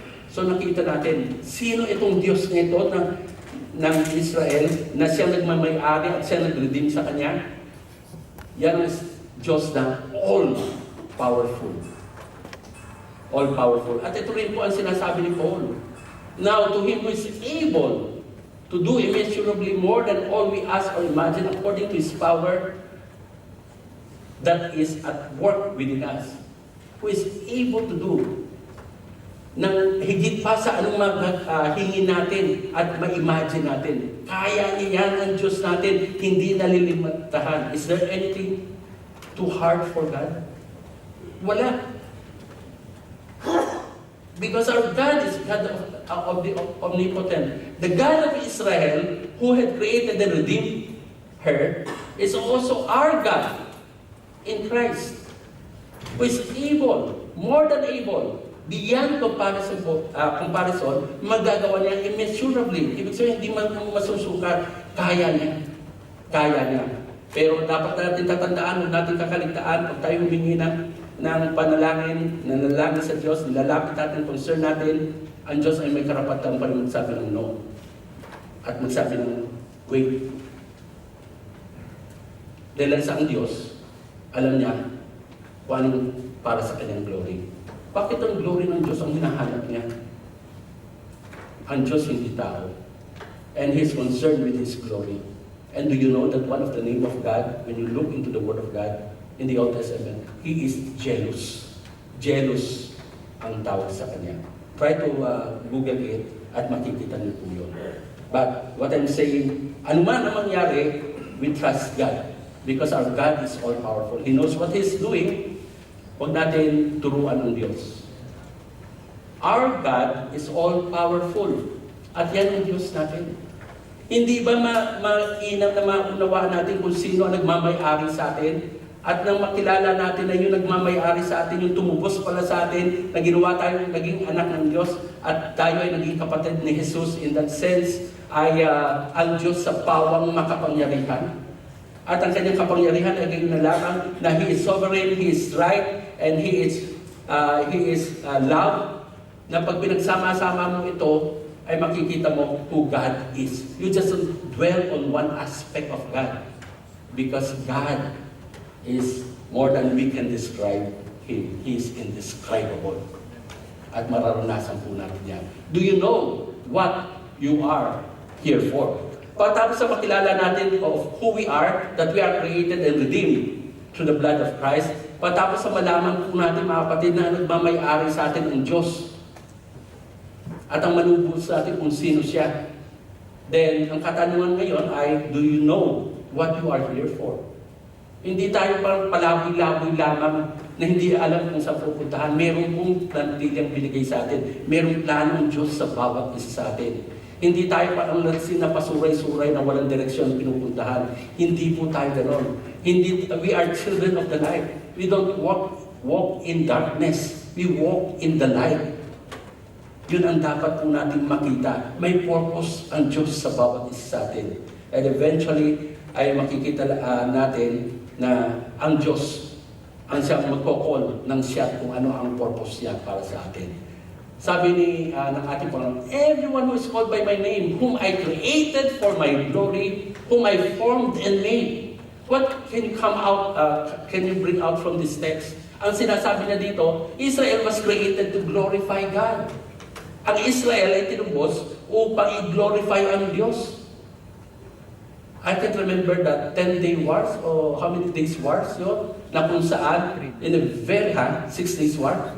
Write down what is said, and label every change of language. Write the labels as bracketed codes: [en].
[tl] So nakita natin, sino itong Diyos na ito ng Israel na siya nagmamay-ari at siya nag-redeem sa kanya? Yan ang Diyos na all-powerful. All-powerful. At ito rin po ang sinasabi ni Paul. [en] Now, to Him who is able to do immeasurably more than all we ask or imagine according to His power that is at work within us. Who is able to do [tl] nang higit pa sa anong hingin natin at ma-imagine natin. Kaya niya yan ang Diyos natin, hindi nalilimitahan. [en] Is there anything too hard for God? Wala. Because our God is God of the omnipotent. The God of Israel, who had created and redeemed her, is also our God in Christ, who is able, more than able, beyond comparison, [tl] magagawa niya [en] immeasurably. [tl] Ibig sabihin, hindi man masusukat, kaya niya. Kaya niya. Pero dapat natin tatandaan, huwag natin kakaligtaan, pag tayo humingi ng panalangin, nanalangin sa Diyos, nilalapit natin, concern natin, ang Diyos ay may karapatan pa rin magsabi ng no. At magsabi ng wait. Dahil sa ang Diyos, alam niya kung anong para sa kanyang glory. Bakit ang glory ng Diyos ang hinahanap niya? Ang Diyos hindi tao. [en] And He's concerned with His glory. And do you know that one of the name of God, when you look into the Word of God in the Old Testament, He is jealous. [tl] Jealous ang tawag sa Kanya. [en] Try to Google it [tl] at makikita niyo po yun. [en] But what I'm saying, [tl] anuman ang mangyari, [en] we trust God. Because our God is all-powerful. He knows what He's doing. [tl] Huwag natin turuan ng Diyos. [en] Our God is all-powerful. [tl] At yan ang Diyos natin. Hindi ba mainam na maunawaan natin kung sino ang nagmamay-ari sa atin? At nang makilala natin na yung nagmamay-ari sa atin, yung tumubos pala sa atin, na ginawa tayo naging anak ng Diyos, at tayo ay naging kapatid ni Jesus, [en] in that sense, [tl] ay ang Diyos sa pawang makapangyarihan. At ang kanyang kapangyarihan ay naging nalaman na [en] He is sovereign, He is right, and He is love, [tl] na pag pinagsama-sama mo ito, ay makikita mo [en] who God is. You just dwell on one aspect of God. Because God is more than we can describe Him. He is indescribable. [tl] At mararanasan po natin yan. [en] Do you know what you are here for? [tl] Pagkatapos sa makilala natin [en] of who we are, that we are created and redeemed through the blood of Christ, [tl] pagkatapos sa malaman po natin mga kapatid na nagmamay-ari sa atin ang Diyos, at ang manubos sa atin kung sino siya. [en] Then, [tl] ang katanungan ngayon ay, [en] do you know what you are here for? [tl] Hindi tayo parang palaboy-laboy lamang na hindi alam kung saan pupuntahan. Meron pong plantilyang binigay sa atin. Merong plano ng Diyos sa bawat isa sa atin. Hindi tayo parang na pasuray-suray na walang direksyon pinupuntahan. Hindi po tayo ganoon. [en] We are children of the light. We don't walk in darkness. We walk in the light. [tl] Yun ang dapat po natin makita. May purpose ang Diyos sa bawat isa sa atin. [en] And eventually, [tl] ay makikita natin na ang Diyos ang siyang magkokol ng siya kung ano ang purpose niya para sa atin. Sabi ng ating Panginoon, [en] everyone who is called by my name, whom I created for my glory, whom I formed and made. What can you bring out from this text? [tl] Ang sinasabi niya dito, [en] Israel was created to glorify God. [tl] Ang Israel ay tinubos upang i-glorify ang Diyos. [en] I can't remember that 10-day wars or how many days wars yun, [tl] na kung saan, [en] in a very 6 days war.